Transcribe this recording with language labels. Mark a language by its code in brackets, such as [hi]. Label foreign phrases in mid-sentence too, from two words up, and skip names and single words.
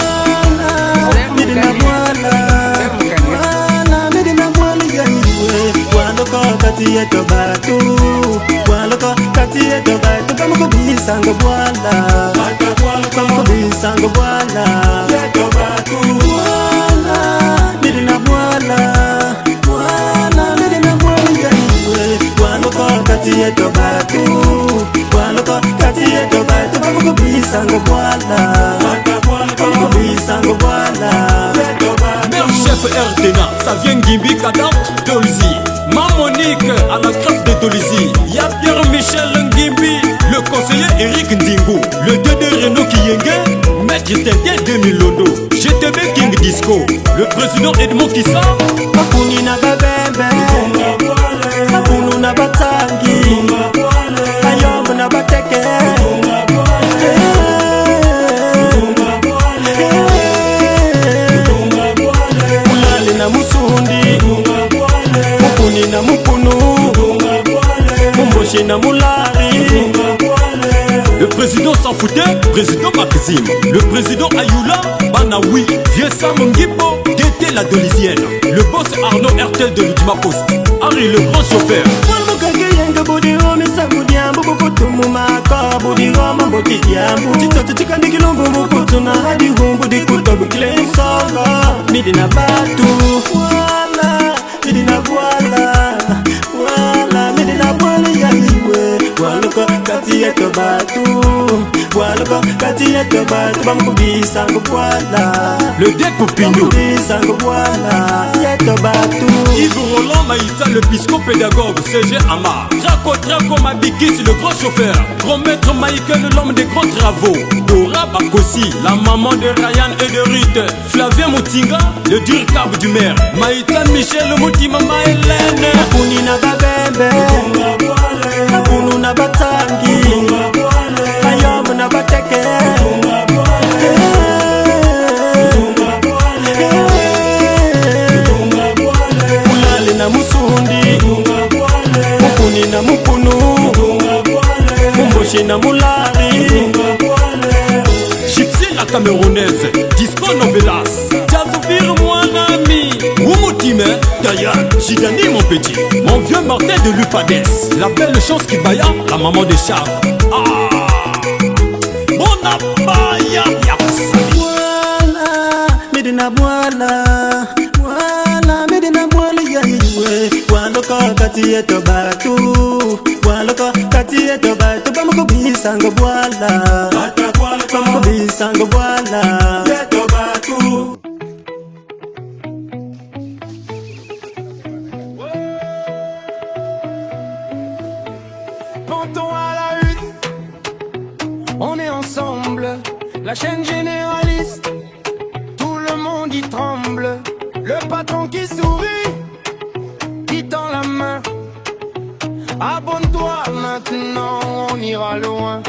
[kg] Medina Mwala, Medina Mwala Yaiwe, Waloko Kati Yeto Batu, Waloko Kati Yeto Batu, Bamukubisa ngo bwala, Bamukubisa ngo bwala, Yeto Batu, Medina Mwala, Medina Mwala Yaiwe, Waloko Kati Yeto Batu, Waloko Kati Yeto Batu, Bamukubisa ngo bwala, Bamukubisa ngo bwala, Yeto Batu. [fr] Mère chef RTNA, ça vient Ngimbi Kadam, Dolizy. Ma Monique à la grâce de Dolizy. Y'a Pierre-Michel Ngimbi, le conseiller Eric Ndingu, le 2 Renault Kiyenge, Maître Tété de Milondo, GTB King Disco, le président Edmond Kissa. [kg] Makuni na babembe, Makunu na batangi, Ayombo na bateke, Mulali na musundi, Mukuni na mukunu, Mumboshi na mulari. [fr] Le président s'en foutait, président Maxime. Le président Ayoula, Banaoui, Vieux Sam Ngipo, Dété la Dolizienne. Le boss Arnaud RTL de l'Ultima Post. Harry le grand chauffeur. [kg] Medina Batu, Medina Mwala, Medina Mwala Yaiwe, Waloko Kati Yeto Batu, Waloko Kati Yeto Batu, Bamukubisa ngo bwala, [fr] Le découpino. [kg] Bamukubisa ngo bwala, Yeto Batu. [fr] Yves Roland Maïta, le psychopédagogue, CG Amar. Traco Mabikis, le grand chauffeur. Grand maître Michael, l'homme des grands travaux. Dora Bakosi, la maman de Ryan et de Ruth. Flavien Moutinga, le dur câble du maire. Maïta Michel, Moutimama Hélène. [kg] Makuni na babembe, Makunu na batangi, Ayombo na bateke, Mulali na musundi, Mukuni na mukunu, Mumboshi na mulari. [fr] Gypsy la camerounaise, Disco Novelas. Jazovir mon ami. Woumotime, Dayan, Jidani mon petit. Mon vieux Martin de Lupades. La belle chance qui bailla, la maman de Charles. Ah, mon abaya, Yassali. [kg] Medina Mwala, Medina Mwala Yaiwe, Bwaloko kati yetu batu, bwaloko kati yetu batu, bamukubisango bwala, bamukubisango bwala, yetu batu. [fr] Ponton à la une, on est ensemble, la chaîne généraliste, tout le monde y tremble, le patron qui sourit, qui tend la main, abonne-toi maintenant, on ira loin.